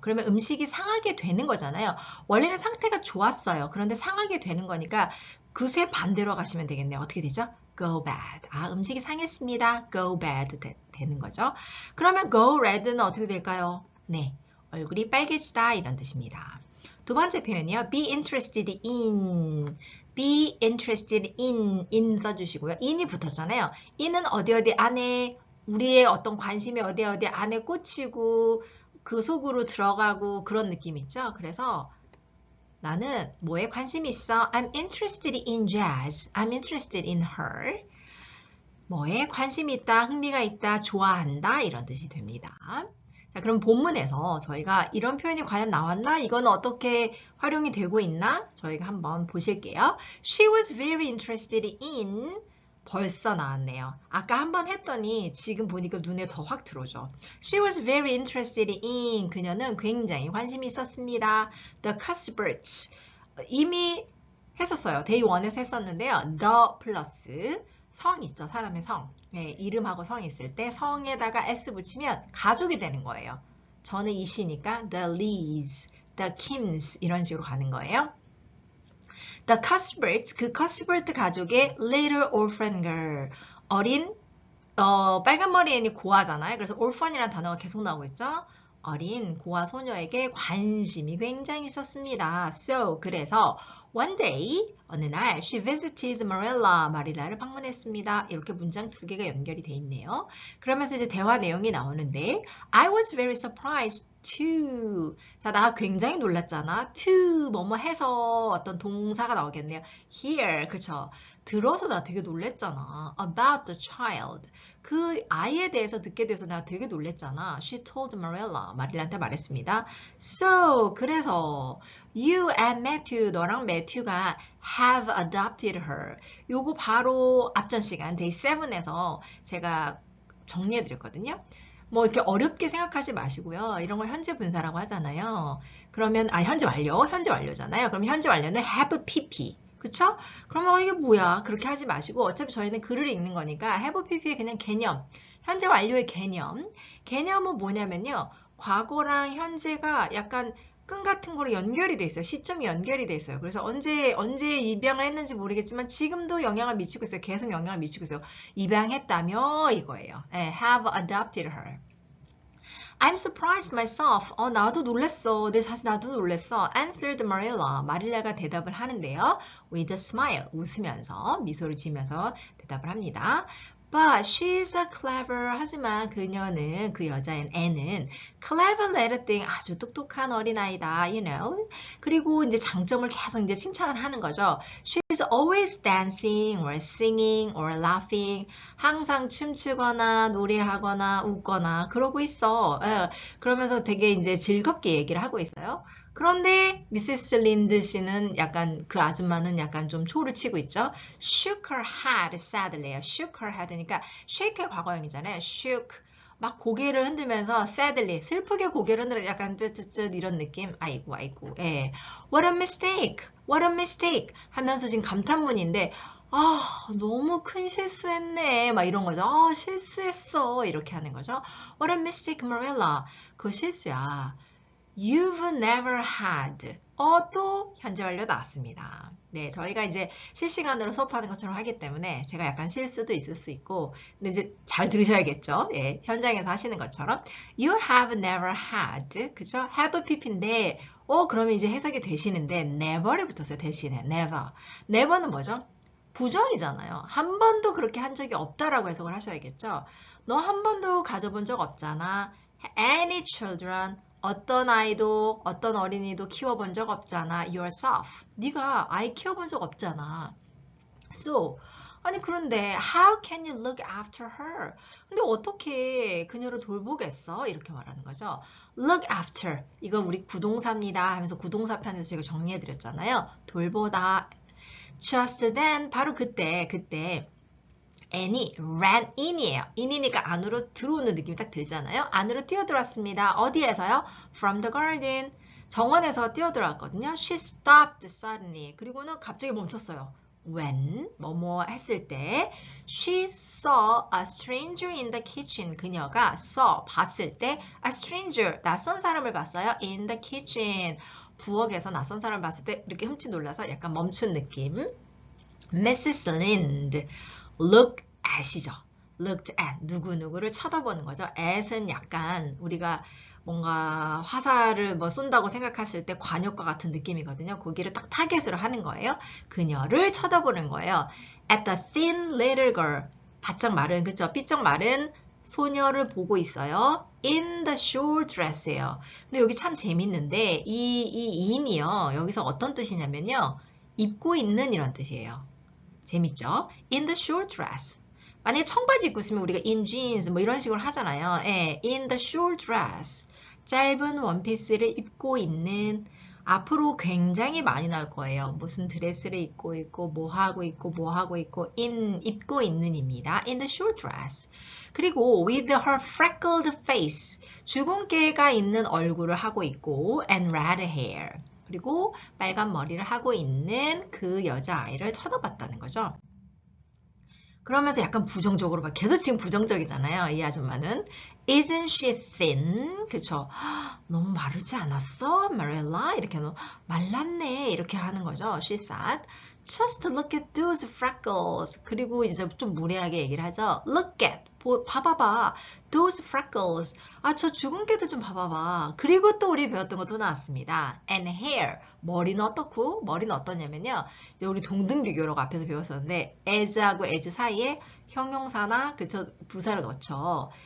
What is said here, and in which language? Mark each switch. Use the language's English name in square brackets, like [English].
[Korean] 그러면 음식이 상하게 되는 거잖아요. 원래는 상태가 좋았어요. 그런데 상하게 되는 거니까 그새 반대로 가시면 되겠네요. 어떻게 되죠? go bad. 음식이 상했습니다. go bad 되는 거죠. 그러면 [English] go red [Korean] 는 어떻게 될까요? 네. 얼굴이 빨개지다 이런 뜻입니다. 두 번째 표현이요. [English] be interested in. be interested in [Korean] 써주시고요. in이 붙었잖아요. in은 어디 안에 우리의 어떤 관심이 어디 안에 꽂히고 그 속으로 들어가고 그런 느낌 있죠. 그래서 나는 뭐에 관심이 있어? [English] I'm interested in jazz. I'm interested in her. [Korean] 뭐에 관심이 있다, 흥미가 있다, 좋아한다 이런 뜻이 됩니다. 자, 그럼 본문에서 저희가 이런 표현이 과연 나왔나? 이건 어떻게 활용이 되고 있나? 저희가 한번 보실게요. [English] She was very interested in [Korean] 벌써 나왔네요. 아까 한번 했더니 지금 보니까 눈에 더 확 들어오죠. [English] She was very interested in [Korean] 그녀는 굉장히 관심이 있었습니다. The Cuthberts 이미 했었어요. Day 1에서 했었는데요. The 플러스 성 있죠. 사람의 성. 네, 이름하고 성 있을 때 성에다가 s 붙이면 가족이 되는 거예요. 저는 이시니까 [English] the Lees, the Kims [Korean] 이런 식으로 가는 거예요. The Cuthberts, 그 Cuthbert 가족의 [English] little orphan girl, [Korean] 어린 빨간 머리 애니 고아잖아요. 그래서 orphan이라는 단어가 계속 나오고 있죠. 어린 고아 소녀에게 관심이 굉장히 있었습니다. [English] So, 그래서 one day, 어느 날 she visited Marilla, [Korean] 마릴라를 방문했습니다. 이렇게 문장 두 개가 연결이 돼 있네요. 그러면서 이제 대화 내용이 나오는데 [English] I was very surprised to. [Korean] 자, 나 굉장히 놀랐잖아. to 뭐뭐 해서 어떤 동사가 나오겠네요. [English] Here, 그렇죠. [Korean] 들어서 나 되게 놀랬잖아. [English] About the child. [Korean] 그 아이에 대해서 듣게 돼서 나 되게 놀랬잖아. [English] She told Marilla. [Korean] 마릴라한테 말했습니다. [English] So, 그래서 you and Matthew, [Korean] 너랑 매튜가 [English] have adopted her. [Korean] 요거 바로 앞전 시간 day 7에서 제가 정리해드렸거든요. 뭐 이렇게 어렵게 생각하지 마시고요. 이런 걸 현재 분사라고 하잖아요. 그러면 현재 완료잖아요. 그럼 현재 완료는 have pp. 그쵸? 그러면 이게 뭐야? 그렇게 하지 마시고 어차피 저희는 글을 읽는 거니까 have pp의 그냥 개념, 현재 완료의 개념은 뭐냐면요. 과거랑 현재가 약간 끈 같은 거로 연결이 돼 있어요. 시점이 연결이 돼 있어요. 그래서 언제 입양을 했는지 모르겠지만 지금도 영향을 미치고 있어요. 계속 영향을 미치고 있어요. 입양했다며 이거예요. 네, have adopted her. [English] I'm surprised myself. [Korean] 나도 놀랬어. 내 자신 나도 놀랬어. [English] Answered Marilla. [Korean] 마릴라가 대답을 하는데요. [English] With a smile. [Korean] 웃으면서, 미소를 지으면서 대답을 합니다. [English] But she's a clever. [Korean] 하지만 그녀는, 그 여자인 애는 [English] clever little thing. [Korean] 아주 똑똑한 어린아이다. [English] You know. [Korean] 그리고 이제 장점을 계속 이제 칭찬을 하는 거죠. [English] She's always dancing or singing or laughing. [Korean] 항상 춤추거나 노래하거나 웃거나 그러고 있어. 그러면서 되게 이제 즐겁게 얘기를 하고 있어요. 그런데 미세스 린드 씨는 약간 그 아줌마는 약간 좀 초를 치고 있죠. [English] Shook her head sadly요. [Korean] Shook her head니까 shake의 과거형이잖아요. [English] shook. [Korean] 막 고개를 흔들면서 sadly 슬프게 고개를 흔들어 약간 쯧쯧쯧 이런 느낌. 아이고 아이고. [English] 예. What a mistake. What a mistake. [Korean] 하면서 지금 감탄문인데 너무 큰 실수했네. 막 이런 거죠. 실수했어. 이렇게 하는 거죠. [English] What a mistake, Marilla. [Korean] 그거 실수야. [English] You've never had. [Korean] 또 현재 완료 나왔습니다. 네, 저희가 이제 실시간으로 수업하는 것처럼 하기 때문에 제가 약간 실수도 있을 수 있고, 근데 이제 잘 들으셔야겠죠. 예, 현장에서 하시는 것처럼. [English] You have never had. 그죠? [Korean] have pp인데, 그러면 이제 해석이 되시는데, never에 붙었어요. 대신에. never. never는 뭐죠? 부정이잖아요. 한 번도 그렇게 한 적이 없다라고 해석을 하셔야겠죠. 너 한 번도 가져본 적 없잖아. [English] Any children. [Korean] 어떤 아이도, 어떤 어린이도 키워본 적 없잖아. [English] Yourself. [Korean] 네가 아이 키워본 적 없잖아. [English] So, [Korean] 아니 그런데 [English] how can you look after her? [Korean] 근데 어떻게 그녀를 돌보겠어? 이렇게 말하는 거죠. Look after. 이거 우리 구동사입니다. 하면서 구동사 편에서 제가 정리해드렸잖아요. 돌보다. [English] Just then, [Korean] 바로 그때 [English] Annie ran in이에요. [Korean] in이니까 안으로 들어오는 느낌이 딱 들잖아요. 안으로 뛰어들었습니다. [English] 어디에서요? From the garden. [Korean] 정원에서 뛰어들어왔거든요. [English] She stopped suddenly. [Korean] 그리고는 갑자기 멈췄어요. [English] When, [Korean] 뭐뭐 했을 때 [English] She saw a stranger in the kitchen. [Korean] 그녀가 saw, 봤을 때 a stranger, 낯선 사람을 봤어요. [English] In the kitchen. [Korean] 부엌에서 낯선 사람을 봤을 때 이렇게 흠칫 놀라서 약간 멈춘 느낌. [English] Mrs. Lind. Look at이죠. Looked at. [Korean] 누구누구를 쳐다보는 거죠. at은 약간 우리가 뭔가 화살을 뭐 쏜다고 생각했을 때 관역과 같은 느낌이거든요. 거기를 딱 타겟으로 하는 거예요. 그녀를 쳐다보는 거예요. [English] At the thin little girl. [Korean] 바짝 마른, 그쵸? 삐쩍 마른 소녀를 보고 있어요. [English] In the short dress예요. [Korean] 근데 여기 참 재밌는데 이 in이요. 여기서 어떤 뜻이냐면요. 입고 있는 이런 뜻이에요. 재밌죠? [English] In the short dress. [Korean] 만약에 청바지 입고 있으면 우리가 in jeans 뭐 이런 식으로 하잖아요. [English] 예, in the short dress. [Korean] 짧은 원피스를 입고 있는 앞으로 굉장히 많이 나올 거예요. 무슨 드레스를 입고 있고 뭐 하고 있고 뭐 하고 있고 입고 있는입니다. [English] In the short dress. 그리고 with her freckled face. [Korean] 주근깨가 있는 얼굴을 하고 있고 [English] and red hair. [Korean] 그리고 빨간 머리를 하고 있는 그 여자아이를 쳐다봤다는 거죠. 그러면서 약간 부정적으로 막 계속 지금 부정적이잖아요. 이 아줌마는. [English] Isn't she thin? [Korean] 그쵸? 너무 마르지 않았어? Marilla? 이렇게 말랐네. 이렇게 하는 거죠. She said. [English] Just look at those freckles. [Korean] 그리고 이제 좀 무례하게 얘기를 하죠. [English] Look at. [Korean] 봐봐봐. [English] Those freckles. [Korean] 저 주근깨들 좀 봐봐봐. 그리고 또 우리 배웠던 것도 나왔습니다. [English] And hair. [Korean] 머리는 어떻고? 머리는 어떠냐면요. 이제 우리 동등비교라고 앞에서 배웠었는데 as하고 as 사이에 형용사나 그쵸 부사를 넣죠.